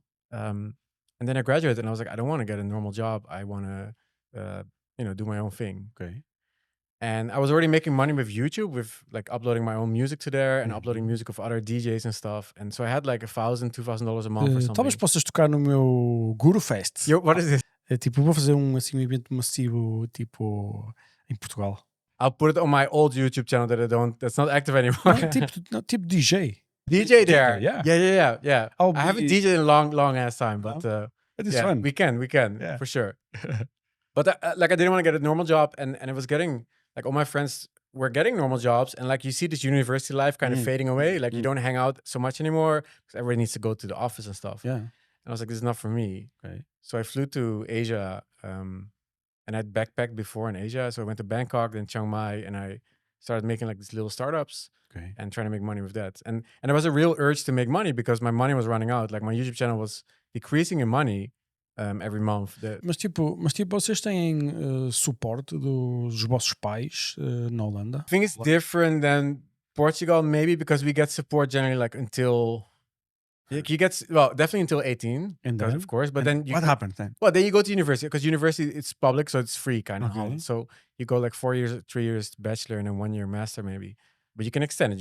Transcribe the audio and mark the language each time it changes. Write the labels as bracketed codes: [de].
[en] And then I graduated and I was like, I don't want to get a normal job. I want to, do my own thing. Okay. And I was already making money with YouTube, with like uploading my own music to there and uploading music of other DJs and stuff. And so I had like $1,000-$2,000 a month or something. [pt] Talvez possas tocar no meu Guru Fest. [en] Yo, what is this? [pt] É tipo, vou fazer um evento massivo tipo em Portugal. [en] I'll put it on my old YouTube channel that's not active anymore. [pt] tipo DJ. [en] DJ there. Yeah. I haven't DJed in a long ass time, but it is fun. We can, for sure. But I didn't want to get a normal job, and it was getting like all my friends were getting normal jobs, and like you see this university life kind of fading away. Like you don't hang out so much anymore because everybody needs to go to the office and stuff. Yeah, and I was like, this is not for me. Okay. So I flew to Asia, and I'd backpacked before in Asia. So I went to Bangkok, then Chiang Mai, and I started making like these little startups and trying to make money with that. And there was a real urge to make money because my money was running out. Like my YouTube channel was decreasing in money. Every month. [pt] Mas tipo, vocês têm suporte dos vossos pais na Holanda? [en] I think it's different than Portugal, maybe because we get support generally like until you get definitely until 18, and then, of course. But then what happens then? Well, then you go to university because university it's public, so it's free kind of. So you go like 4 years, 3 years bachelor, and then 1 year master maybe. But you can extend it.